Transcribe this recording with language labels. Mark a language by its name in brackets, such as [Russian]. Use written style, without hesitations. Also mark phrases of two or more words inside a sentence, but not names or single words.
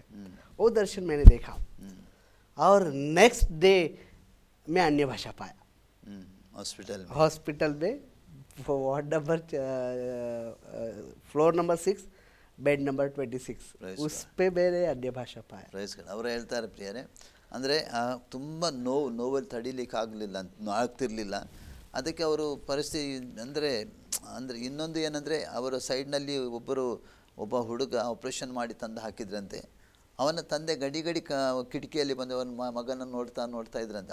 [Hindi] वो दर्शन मैंने देखा और [English] next day [Hindi] मैं अन्य भाषा पाया हॉस्पिटल में [English] ward number floor number 6 bed number [Hindi] 26 उस पे मैंने अन्य भाषा पाया। [English] praise God. [Kannada] ಅವರು ಹೇಳ್ತಾರೆ ಪ್ರಿಯರೇ, ಅಂದರೆ ತುಂಬ ನೋವಲ್ಲಿ ತಡಿಲಿಕ್ಕೆ ಆಗ್ತಿರಲಿಲ್ಲ. ಅದಕ್ಕೆ ಅವರು ಪರಿಸ್ಥಿತಿ ಅಂದರೆ ಇನ್ನೊಂದು ಏನಂದರೆ ಅವರ ಸೈಡ್ನಲ್ಲಿ ಒಬ್ಬ ಹುಡುಗ ಆಪ್ರೇಷನ್ ಮಾಡಿ ತಂದು ಹಾಕಿದ್ರಂತೆ. ಅವನ ತಂದೆ ಗಡಿ ಕಿಟಕಿಯಲ್ಲಿ ಬಂದು ಅವನ ಮಗನನ್ನು ನೋಡ್ತಾ ಇದ್ರಂತೆ.